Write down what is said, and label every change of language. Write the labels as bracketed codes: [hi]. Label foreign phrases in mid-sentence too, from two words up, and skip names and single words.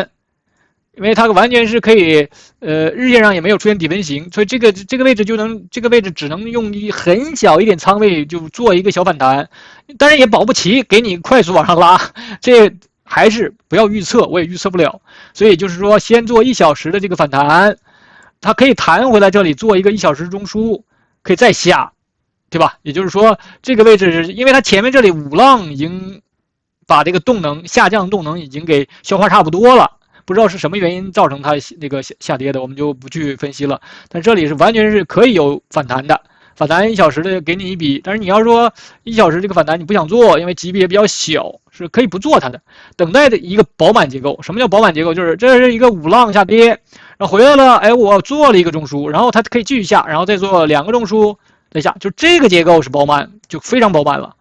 [zh] 因為它完全是可以，日線上也沒有出現底分型，所以這個位置這個位置只能用很小一點倉位就做一個小反彈，當然也保不齊給你快速往上拉，這還是不要預測，我也預測不了，所以就是說先做1小時的這個反彈，它可以彈回來這裡做一個1小時中樞，可以再下，對吧？也就是說這個位置是因為它前面這裡五浪已經把這個動能下降動能已經給消化差不多了。不知道是什麼原因造成它那個下跌的，我們就不去分析了。但這裡是完全是可以有反彈的， 反彈1 小時的給你一筆，但是你要說1小時這個反彈你不想做，因為級別比較小，是可以不做它的，等待的一個飽滿結構。什麼叫飽滿結構？就是這是一個5浪下跌，然後回來了，哎，我做了一個中樞，然後它可以繼續下，然後再做2個中樞再下，就這個結構是飽滿，就非常飽滿了。